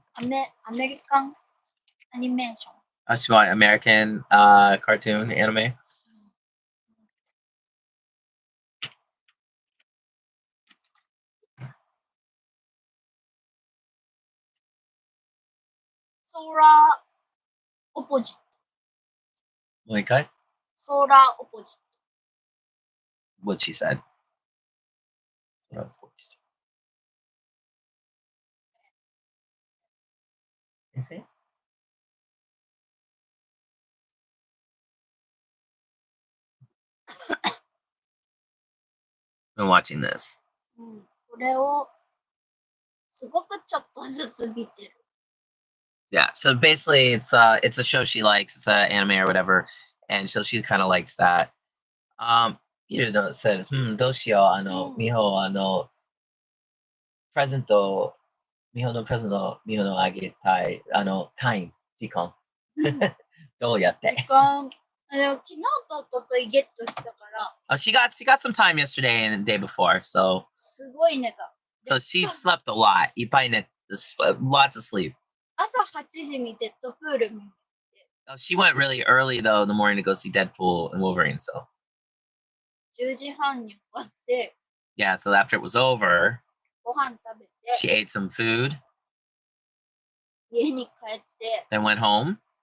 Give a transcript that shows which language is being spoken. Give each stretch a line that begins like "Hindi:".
Japanese: アメリカンアニメーション。
English: She want American cartoon anime.
Japanese: ソーラーオポジット。もう一回? ソーラーオポジット。
English: What she said. Is it? I'm watching this.
Japanese: これをすごくちょっとずつ見てる。
English: Yeah, so basically it's a show she likes. It's an anime or whatever, and so she kind of likes that. Peter said,
Japanese: どうしよう、Miho、プレゼント、Miho のプレゼント、Miho のあげたい、タイム、時間。どうやって？時間、昨日と一昨日ゲットしたから。
English: Oh, she got some time yesterday and the day before, so.
Japanese: すごい寝た。
English: So she slept a lot.
Japanese: いっぱい寝、
English: lots of sleep.
Japanese: 朝8時にデッドプール見て。
English: Oh, she went really early though in the morning to go see Deadpool and Wolverine, so.
Japanese: 10時半に終わって。
English: Yeah, so after it was over,
Japanese: ご飯食べて。
English: she ate some food.
Japanese: 家に帰って。
English: Then went home.